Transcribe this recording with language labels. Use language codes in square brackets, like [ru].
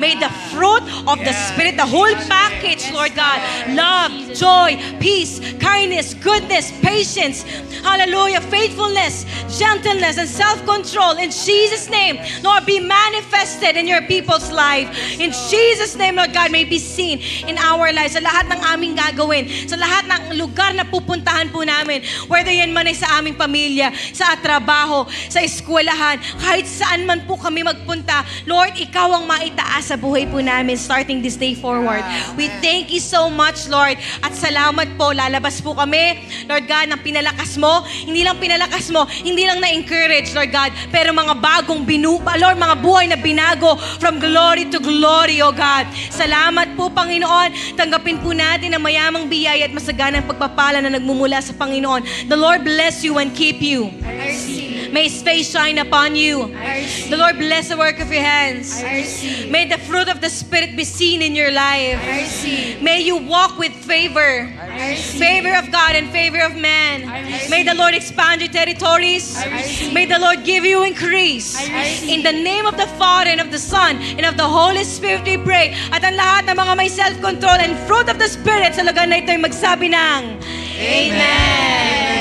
[en] May the fruit of the Spirit, the whole package, Lord God. Love, joy, peace, kindness, goodness, patience, hallelujah, faithfulness, gentleness, and self-control. In Jesus' name, Lord, be manifested in your people's life. In Jesus' name, Lord God, may be seen in our lives. [tl] Sa lahat ng aming gagawin, sa lahat ng lugar na pupuntahan po namin, whether yan man ay sa aming pamilya, sa trabaho, sa eskwelahan, kahit saan man po kami magpunta, Lord, ikaw ang maitaas sa buhay po namin [en] starting this day forward. We thank you so much, [tl] Lord, at salamat po. Lalabas po kami, Lord God, ng pinalakas mo. Hindi lang pinalakas mo, hindi lang na-encourage, Lord God, pero mga bagong Lord, mga buhay na binago [en] from glory to glory, [tl] oh God. Salamat po, Panginoon. Tanggapin po natin ang mayamang biyaya at masaganang pagpapala na nagmumula sa Panginoon. [en] The Lord bless you and keep you. May His face shine upon you. The Lord bless the work of your hands. May the fruit of the Spirit be seen in your life. May you walk with favor. Favor of God and favor of man. May the Lord expand your territories. May the Lord give you increase. In the name of the Father and of the Son and of the Holy Spirit we pray. [tl] At ang lahat ng mga may self-control [en] and fruit of the Spirit [tl] sa lugar na ito ay magsabi ng Amen.